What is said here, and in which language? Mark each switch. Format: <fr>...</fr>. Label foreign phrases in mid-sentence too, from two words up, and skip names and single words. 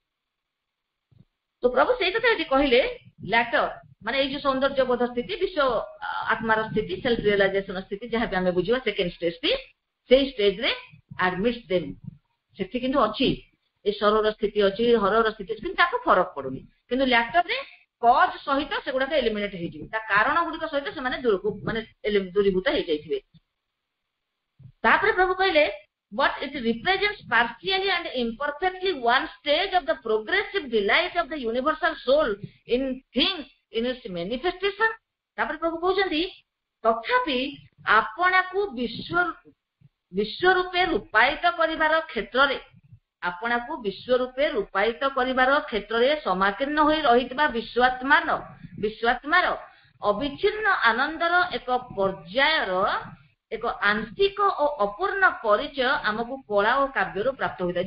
<or>ତ ପ୍ରଭୁ ସେଇ କଥା ଏଠି କହିଲେ, ଲ୍ୟାଟର ମାନେ ଏଇ ଯୋଉ ସୌନ୍ଦର୍ଯ୍ୟ ବୋଧ ସ୍ଥିତି, ବିଶ୍ୱ ଆତ୍ମାର ସ୍ଥିତି,</or> <en>self realization</en> <or>ସ୍ଥିତି ଯାହାବି ଆମେ ବୁଝିବା,</or> <en>second stage,</en> <or>ସେଇ ଷ୍ଟେଜରେ</or> <en>admits them,</en> <or>ସେଠି କିନ୍ତୁ ଅଛି ଏ ସରୋର ସ୍ଥିତି ଅଛି, ହରର ସ୍ଥିତି ଅଛି, କିନ୍ତୁ ତାକୁ ଫରକ ପଡୁନି। କିନ୍ତୁ ଲ୍ୟାଟରରେ କଜ ସହିତ ସେଗୁଡାକ ଏଲିମିନେଟ ହେଇଯିବେ, ତା କାରଣ ଗୁଡିକ ସହିତ ସେମାନେ ଦୂରୀଭୂତ ହେଇଯାଇଥିବେ। ତାପରେ ପ୍ରଭୁ କହିଲେ,</or> <en>but it represents partially and imperfectly one stage of the progressive delight of the universal soul in things in its manifestation.</en> <or>ତାପରେ ପ୍ରଭୁ କହୁଛନ୍ତି, ତଥାପି ଆପଣାକୁ ବିଶ୍ୱ ରୂପେ ରୂପାୟିତ କରିବାର କ୍ଷେତ୍ରରେ, ଆପଣାକୁ ବିଶ୍ୱ ରୂପେ ରୂପାୟିତ କରିବାର କ୍ଷେତ୍ରରେ ସମାକୀର୍ଣ୍ଣ ହୋଇ ରହିଥିବା ବିଶ୍ୱଆତ୍ମାର ଅବିଚ୍ଛିନ୍ନ ଆନନ୍ଦର ଏକ ପର୍ଯ୍ୟାୟର ଏକ ଆଂଶିକ ଓ ଅପୂର୍ଣ୍ଣ ପରିଚୟ ଆମକୁ କଳା ଓ କାବ୍ୟରୁ ପ୍ରାପ୍ତ ହୋଇଥାଏ।</or>